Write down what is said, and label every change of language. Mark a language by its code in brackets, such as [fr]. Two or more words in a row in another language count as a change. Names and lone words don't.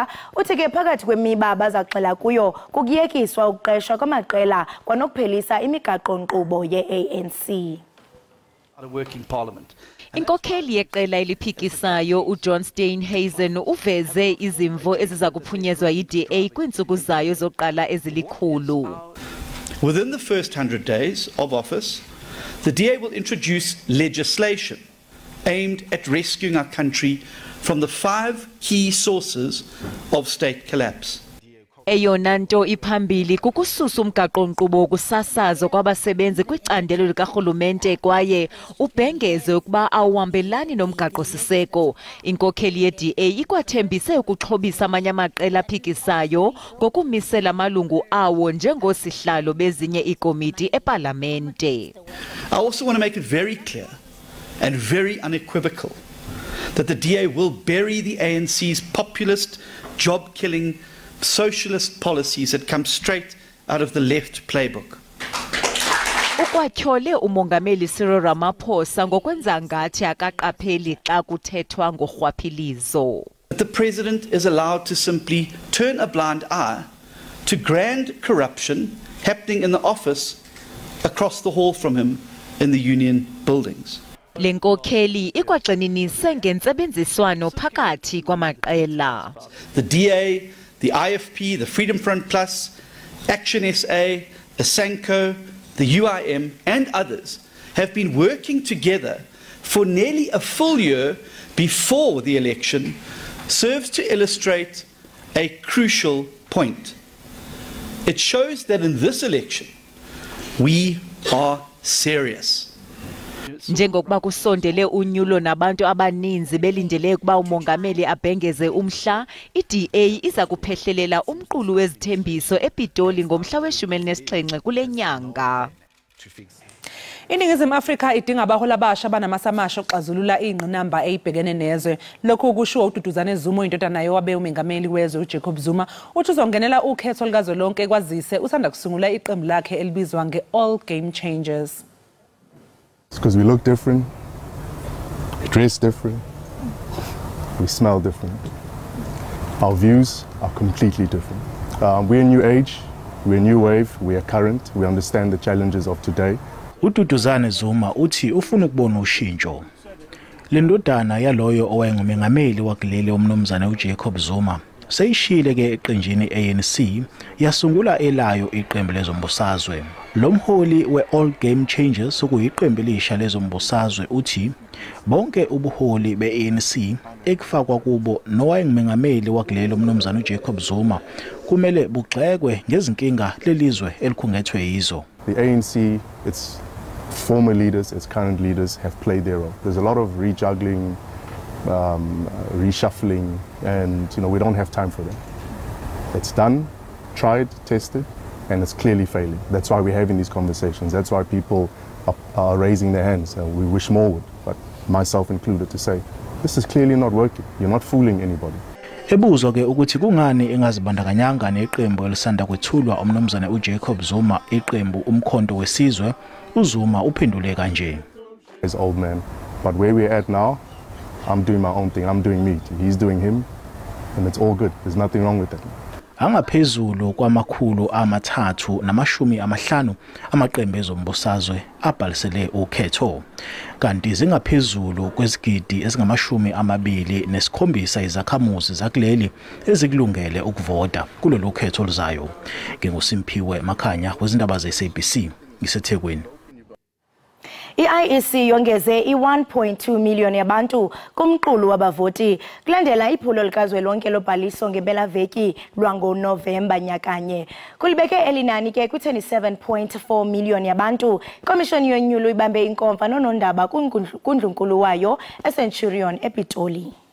[xh] Uthi ke phakathi kwemiba abazaxela kuyo kukuyekiswa ukuqeshwa kwamaqela kwanokuphelisa imigaqo-nkqubo ye-ANC. Inkokheli yeqela eliphikisayo uJohn Steenhuisen uveze izimvo eziza kuphunyezwa yi-DA kwintsuku zayo zoqala ezilikhulu. [en] Within the first 100 days of office, the DA will introduce legislation aimed at rescuing our country from the 5 key sources of state collapse. [xh] Eyona nto iphambili kukususa umgaqo-nkqubo wokusasazo kwabasebenzi kwicandelo likarhulumente kwaye ubhengeze ukuba awuhambelani nomgaqo-siseko. Inkokheli ye-DA ikwathembise ukuxhobisa amanye amaqela aphikisayo ngokumisela amalungu awo njengosihlalo bezinye iikomiti epalamente. [en] I also want to make it very clear and very unequivocal that the DA will bury the ANC's populist, job-killing socialist policies that come straight out of the left playbook. [xh] Ukwatyhole umongameli Cyril Ramaphosa ngokwenza ngathi akaqapheli xa kuthethwa ngorhwaphilizo. [en] The president is allowed to simply turn a blind eye to grand corruption happening in the office across the hall from him in the union buildings. [xh] Lenkokheli ikwagxininise ngentsebenziswano phakathi kwamaqela. [en] The DA, the IFP, the Freedom Front Plus, Action SA, Asanko, the UIM and others have been working together for nearly a full year before the election serves to illustrate a crucial point. It shows that in this election we are serious. [xh] Njengokuba kusondele unyulo nabantu abaninzi belindele ukuba umongameli abhengeze umhla, iDA iza kuphehlelela umqulu wezithembiso ePitoli ngomhla we-17 kule nyanga. [en] to fix. [zu] Iningizimu Afrika idinga abahola abasha banamasamasha oxazulula ingqinamba eyibhekene nezwe. Lokhu kushiwo uDuduzane Zuma indodana yowabe umengameli wezwe uJacob Zuma uthi uzongenela ukhetho likazwelonke kwazise usanda kusungula iqembu lakhe elibizwa nge-All Game Changers. Because we look different, we dress different, we smell different. Our views are completely different. We're a new age, we're a new wave, we are current, we understand the challenges of today. uDuduzane Zuma uthi ufuna ukubona ushintsho. Le ndodana yaloyo owayengumengameli wakuleli umnumzane uJacob Zuma seyishile ke eqenjini ANC yasungula elayo iqembu lezombusazwe. Lo mholi we-All Game Changers okuyiqembu elisha lezombusazwe uthi bonke ubuholi be-ANC ekufakwa kubo nowayengumengameli wakuleli umnumzane uJacob Zuma kumele bugxekwe ngezinkinga lelizwe elikhungethwe yizo. [en] The ANC, its former leaders, its current leaders have played their role. There's a lot of rejuggling, reshuffling, and we don't have time for that. It's done, tried, tested, and it's clearly failing. That's why we're having these conversations. That's why people are raising their hands. We wish more would, but myself included, to say, this is clearly not working. You're not fooling anybody. [zu] Ebuzwa ke ukuthi kungani engazibandakanyanga neqembu elisanda kwethulwa umnumzane uJacob Zuma iqembu umkhonto wesizwe, uZuma uphendule kanje. [en] As old man, but where we're at now, I'm doing my own thing. I'm doing me. He's doing him, and it's all good. There's nothing wrong with that. [zu] Angaphezulu kwamakhulu 350 amaqembu ezombusazwe abhalisele ukhetho, kanti zingaphezulu kwezigidi ezingama-27 izakhamuzi zakuleli ezikulungele ukuvota kulolu khetho luzayo. NginguSimpiwe Makhanya wezindaba ze-SABC ngiseThekwini. [xh] I-IEC yongeze i-1.2 million yabantu kumqulu wabavoti kulandela iphulo likazwelonke lobhaliso ngebelaveki lwangoNovemba nyakanye. Kulibeke elinani ke ku-27.4 million yabantu. Ikomishoni yonyulo ibambe inkomfa nonondaba kundlunkulu wayo eCenturion ePitoli.